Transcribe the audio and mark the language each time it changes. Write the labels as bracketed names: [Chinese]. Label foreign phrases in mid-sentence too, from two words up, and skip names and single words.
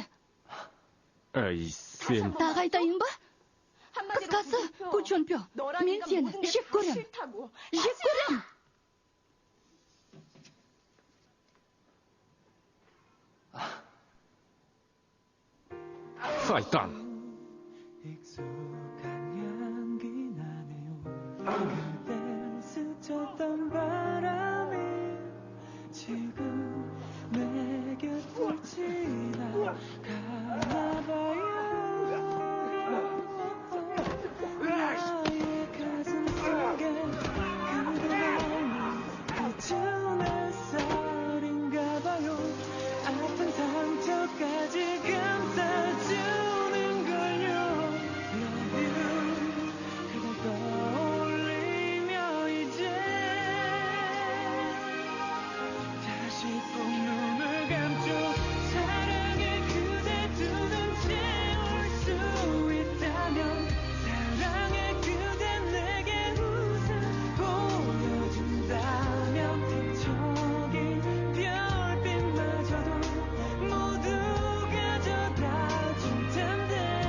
[Kazakh] Әй, сен... Тағы айтайын ба? Қысқасы, Кучонпё, мен сені жек көрем. Жек көрем. Сайтан! [Korean] 그댈 스쳤던 바람이 지금 내 곁을 지나가나 봐요. 나의 가슴 속에 그대만이 비추는 쌀인가 봐요. 아픈 상처까지 감싸주는 걸요. [English] Love you. [Korean] 그댈 떠올리며 이제 다시 꼭 눈을 감죠. 사랑에 그대 두 눈 채울 수 있다면 사랑에 그대 내게 웃음 보여준다면 저기 별빛마저도 모두 가져다 줄 텐데.